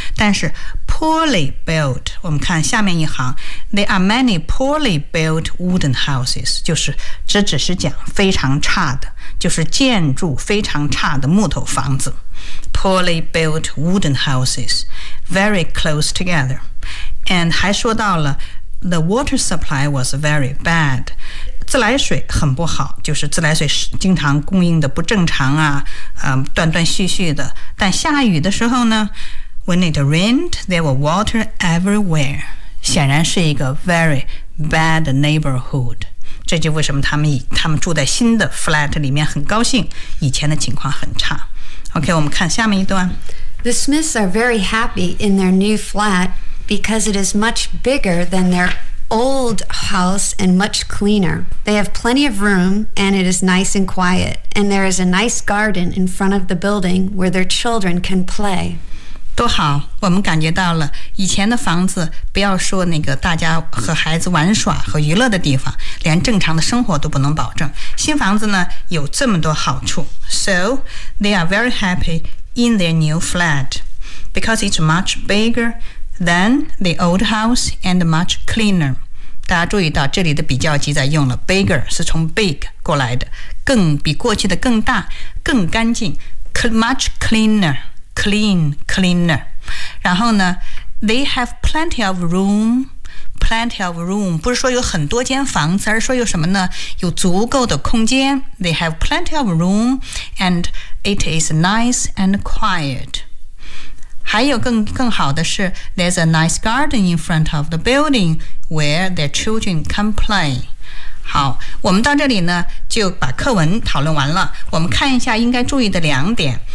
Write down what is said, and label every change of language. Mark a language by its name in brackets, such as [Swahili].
[Chinese] 但是 poorly built， 我们看下面一行 ， [English] there are many poorly built wooden houses， [Chinese] 就是这只是讲非常差的，就是建筑非常差的木头房子 ， [English] poorly built wooden houses， very close together， [Chinese] and 还说到了。 [English] The water supply was very bad. [Chinese] 自来水很不好，就是自来水经常供应的不正常啊，断断续续的。但下雨的时候呢 [English] ，When it rained, there was water everywhere. [Chinese] 显然是一个 [English] very bad neighborhood. [Chinese] 这就为什么他们住在新的 flat 里面很高兴，以前的情况很差。 OK， 我们看下面一段。 [English] The Smiths are very happy in their new flat. Because it is much bigger than their old house and much cleaner. They have plenty of room and it is nice and quiet. And there is a nice garden in front of the building where their children can play. [Chinese] 多好，我们感觉到了以前的房子，不要说那个大家和孩子玩耍和娱乐的地方，连正常的生活都不能保证。新房子呢，有这么多好处。 [English] So, they are very happy in their new flat. Because it's much biggerThen the old house and much cleaner. [Chinese] 大家注意到这里的比较级在用了 bigger 是从 big 过来的，更比过去的更大，更干净 ， [English] much cleaner, clean, cleaner. [Chinese] 然后呢 [English] ，they have plenty of room, plenty of room. [Chinese] 不是说有很多间房子，而是说有什么呢？有足够的空间。 [English] They have plenty of room, and it is nice and quiet. [Chinese] 还有更好的是 [English] ，there's a nice garden in front of the building where their children can play。 [Chinese] 好，我们到这里呢就把课文讨论完了。我们看一下应该注意的两点。